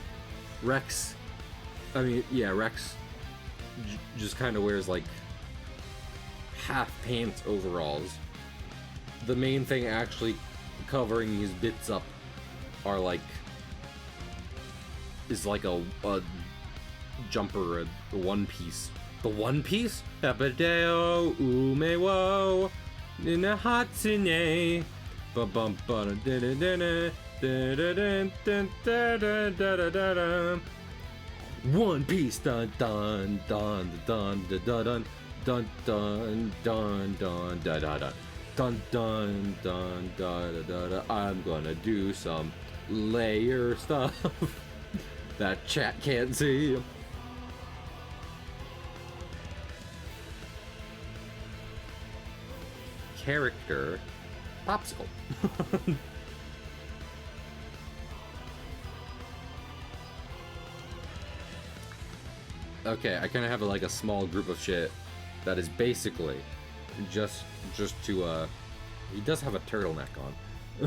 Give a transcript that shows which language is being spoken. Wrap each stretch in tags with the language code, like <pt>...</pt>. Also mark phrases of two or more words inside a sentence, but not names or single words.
<en>Rex, I mean, yeah, Rex just kind of wears like half pants overalls. The main thing actually covering his bits up are like, is like a jumper, a one piece. The one piece? Abadeo umewo nina hatsune ba bum ba da da da da. One Piece, dun dun dun dun dun dun dun dun dun dun da da da dun dun dun da da da. I'm gonna do some layer stuff that chat can't see. Character popsicle. Okay, I kind of have like a small group of shit that is basically just to he does have a turtleneck on.</en>